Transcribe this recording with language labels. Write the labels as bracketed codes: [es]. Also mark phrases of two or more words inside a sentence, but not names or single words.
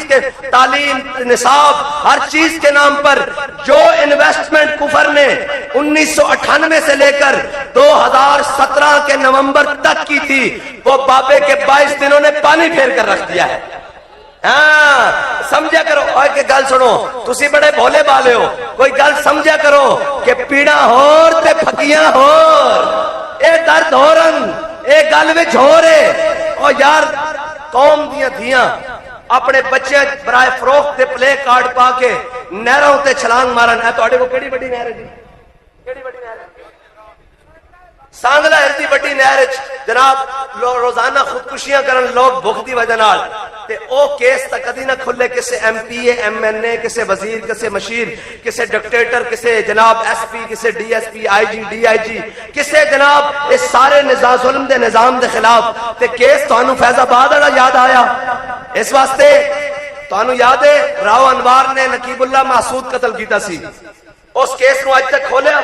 [ur] کے تعلیم نصاب ہر چیز کے نام پر جو انویسٹمنٹ کفر نے 1998 سے لے کر 2017 کے نومبر تک کی تھی وہ بابے کے 22 دنوں نے پانی پھیر کر رکھ دیا ہے ہاں سمجھا کرو [pa] اور کہ گل سنو تسی بڑے بھولے بالے ہو کوئی گل سمجھا کرو کہ پیڑا ہور تے پھکیاں ہور اے درد ہورن اے گل وچ ہو رہے او یار قوم دیاں دھیاں اپنے بچے برائے فروخت دے پلے کارڈ پا کے نہراں تے چھلانگ مارن ہے تواڈے کو کیڑی بڑی نہر ہے جی کیڑی بڑی نہر ہے سانگلا ایسی بڑی نہر جناب روزانہ خودکشیاں کرن لوگ بھوک دی وجہ نال تے او کیس تا کدی نہ کھلے کسے ایم پی اے ایم این اے کسے وزیر کسے مشیر کسے ڈکٹیٹر کسے جناب ایس پی کسے ڈی ایس پی آئی جی ڈی آئی جی کسے جناب اس سارے نظام ظلم دے نظام دے خلاف تے کیس تانوں فیض آباد والا یاد آیا اس واسطے تانوں یاد ہے راؤ انوار نے نقیب اللہ محسود قتل کیتا سی اس کیس نو اج تک کھولیا